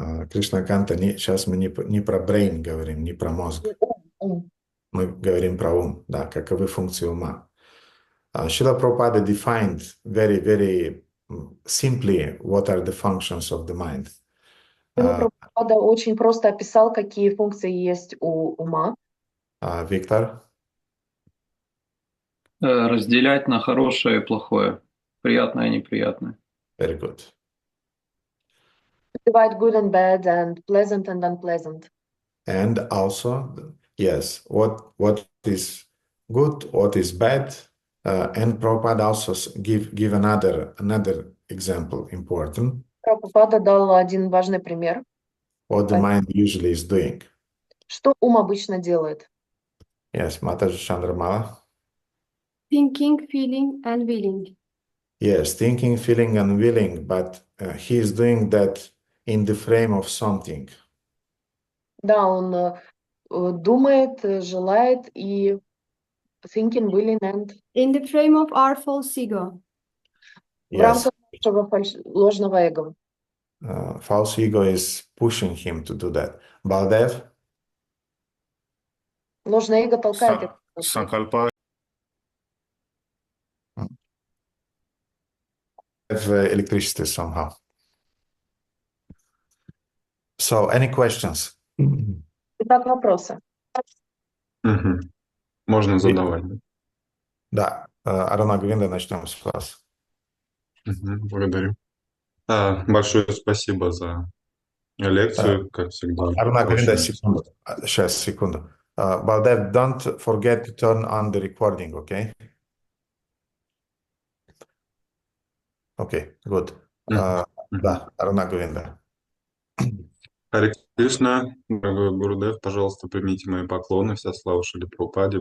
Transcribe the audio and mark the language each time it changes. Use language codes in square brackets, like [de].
[ru] Кришна Канта, сейчас мы не про brain говорим, не про мозг. Мы говорим про ум, да, каковы функции ума. [en] Srila Prabhupada defined very, very simply what are the functions of the mind. [ru] Прабхупада очень просто описал, какие функции есть у ума. Виктор? Разделять на хорошее и плохое, приятное и неприятное. [en] Very good. Divide good and bad and pleasant and unpleasant. And also, yes, what is good, what is bad, and Prabhupada also give another example important. [ru] Прабхупада дал один важный пример. [en] What the mind usually is doing. [ru] Что ум обычно делает? [en] Yes, Mataji Chandramala. Thinking, feeling, and willing. Yes, thinking, feeling, and willing, but he is doing that in the frame of something. [ru] Да, он думает, желает и [en] thinking, willing and... In the frame of our false ego. [ru] В рамках нашего ложного эго. [en] False ego is pushing him to do that. Baldev? [ru] Ложное эго толкает. Sankalpa. [en] Have electricity somehow. So, any questions? [ru] Итак, вопросы. Можно задавать. Да, Арана Говинда, начнем с вас. Благодарю. Большое спасибо за лекцию, как всегда. Aruna Govinda, Очень секунду. Сейчас, секунду. [en] Baldev, don't forget to turn on the recording, okay? Okay, good. Мгм. [ru] Да, Aruna Govinda. Харе Кришна, дорогой Гурудев, пожалуйста, примите мои поклоны, вся слава Шриле Прабхупаде.